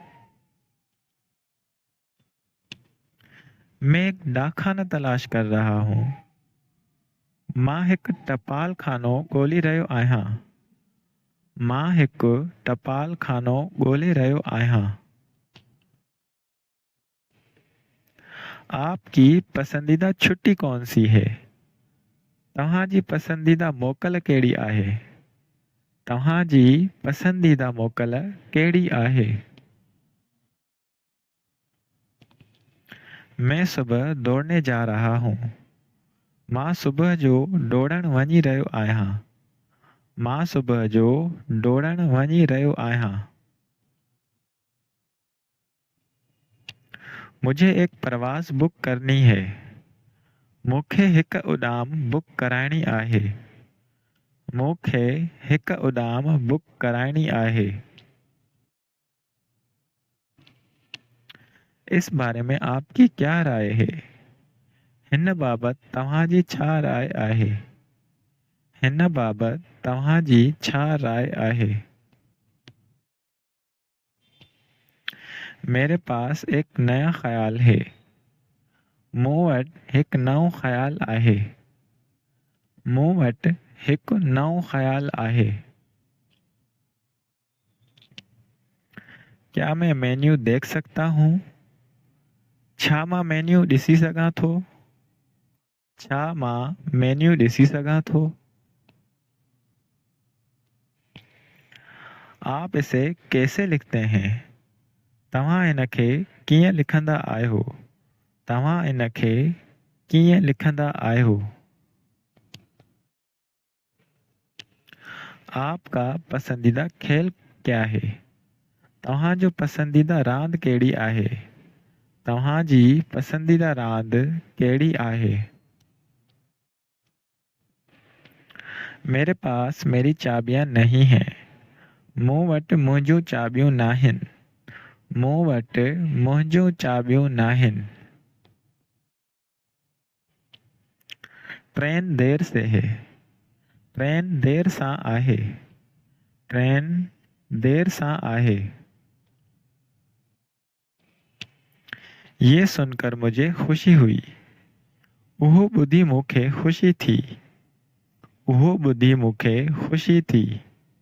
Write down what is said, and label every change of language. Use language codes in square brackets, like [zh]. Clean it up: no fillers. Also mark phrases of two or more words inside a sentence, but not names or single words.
[hi] मैं एक डाकखाना तलाश कर रहा हूँ। [sd] मां 1 टपाल खानो ॻोल्हे रहियो आहियां। मां 1 टपाल खानो ॻोल्हे रहियो आहियां। [hi] आपकी पसंदीदा छुट्टी कौन सी है? [sd] तव्हांजी पसंदीदा मोकल कहिड़ी आहे? तव्हांजी पसंदीदा मोकल कहिड़ी आहे? [hi] मैं सुबह दौड़ने जा रहा हूँ। [sd] मां सुबुह जो दौड़ण वञी रहियो आहियां। मां सुबुह जो दौड़ण वञी रहियो आहियां। [hi] मुझे एक प्रवास बुक करनी है। [sd] मूंखे 1 उॾाम बुक कराइणी आहे। मूंखे 1 उॾाम बुक कराइणी आहे। [hi] इस बारे में आपकी क्या राय है? [sd] हिन बाबत तव्हांजी छा राय आहे? हिन बाबत तव्हांजी छा राय आहे? [hi] मेरे पास एक नया ख्याल है। [sd] मूं वटि 1 नओं ख्याल आहे। मूं वटि 1 नओं ख्याल आहे। [hi] क्या मैं मेन्यू देख सकता हूँ? [sd] छा मां मेन्यू ॾिसी सघां थो? छा मां मेन्यू ॾिसी सघां थो? [hi] आप इसे कैसे लिखते हैं? [sd] तव्हां इनखे कीअं लिखंदा आहियो? तव्हां इनखे कीअं लिखंदा आहियो? [hi] आपका पसंदीदा खेल क्या है? [sd] तव्हांजो पसंदीदा रांदि कहिड़ी आहे? तव्हांजी पसंदीदा रांदि कहिड़ी आहे? [hi] मेरे पास मेरी चाबियां नहीं हैं। [sd] मूं वटि मुंहिंजूं चाबियूं नाहिनि। मूं वटि मुंहिंजूं चाबियूं नाहिनि। [hi] ट्रेन देर से है। [sd] ट्रेन देर सां आहे। ट्रेन देर सां आहे। [hi] ये सुनकर मुझे खुशी हुई। [sd] उहो ॿुधी मूंखे खुशी थी। उहो ॿुधी मूंखे खुशी थी।